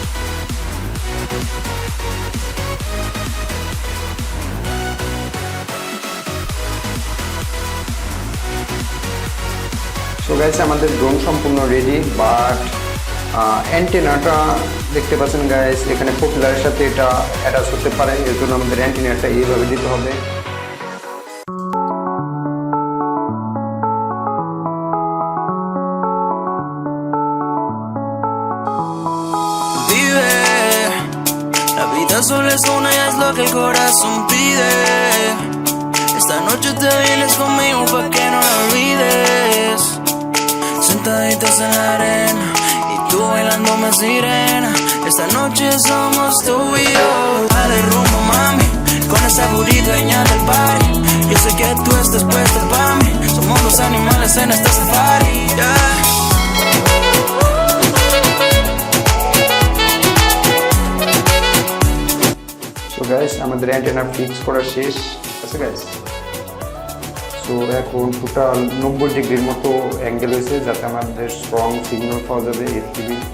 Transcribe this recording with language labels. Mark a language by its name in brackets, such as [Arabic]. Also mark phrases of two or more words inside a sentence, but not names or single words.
[English] so guys, [Bangla] আমাদের ড্রোন সম্পূর্ণ রেডি, বাট অ্যান্টেনাটা দেখতে পাচ্ছেন গাইস এখানে প্রপেলারের সাথে এটা অ্যাটাচ করতে পারে, এর জন্য আমাদের অ্যান্টেনাটা এইভাবে দিতে হবে। [Spanish] Solo es una y es lo que el corazón pide. Esta noche te vienes conmigo pa' que no la olvides. Sentaditos en la arena y tú bailándome sirena. Esta noche somos tú y yo. Dale rumbo, mami, con esa burrita dueña del party. Yo sé que tú estás puesta pa' mí. Somos los animales en este safari, yeah. [Bangla] গাইস, আমাদের অ্যান্টেনা ফিক্স করা শেষ আছে গাইস। সো এখন টোটাল 90 ডিগ্রির মতো অ্যাঙ্গেল হয়েছে যাতে আমাদের [English] strong signal [Bangla] পাওয়া যাবে FPV।